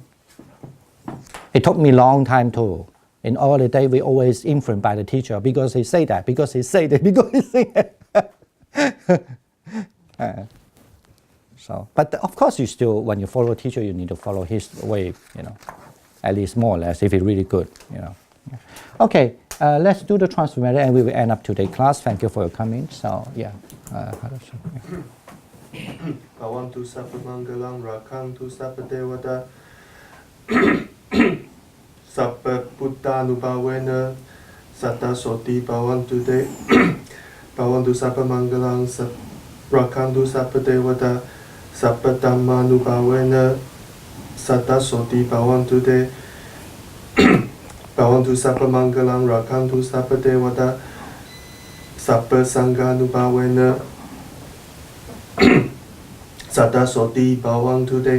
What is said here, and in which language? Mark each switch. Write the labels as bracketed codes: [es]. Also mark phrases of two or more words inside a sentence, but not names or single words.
[en] It took me a long time too. In all the day, we always influenced by the teacher because he say that, because he say that, because he say that. So, but of course, you still, when you follow a teacher, you need to follow his way, at least more or less, if he's really good, Okay, let's do the transformator and we will end up today's class. Thank you for your coming. So, yeah. [pi] Bhavantu Sabba Mangalam Rakhantu Sabba Devata Sabba Buddhanubhavena Satta Soti Bhavantu De Bhavantu Sabba Mangalam Rakhantu Sabba Devata Sabba Dhammanubhavena Satta Soti Bhavantu De Bhavantu Sabba Mangalam Rakhantu Sabba Devata Sabba Sanghanubhavena Satta Soti Bhavantu De.